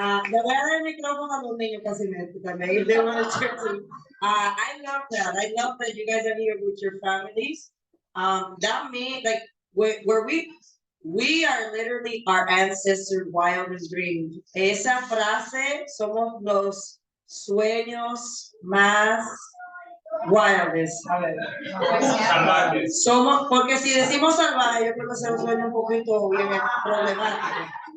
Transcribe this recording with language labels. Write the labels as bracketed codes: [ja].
[es] Le voy a dar el micrófono a los niños casi también. [en] If they want to share too. I love that. I love that you guys are here with your families. That means like where we are literally our ancestors' wildest dreams. [es] Esa frase, somos los sueños más wildest. A ver. Somos, porque si decimos salvaje, yo creo que se nos suena un poquito bien problemático.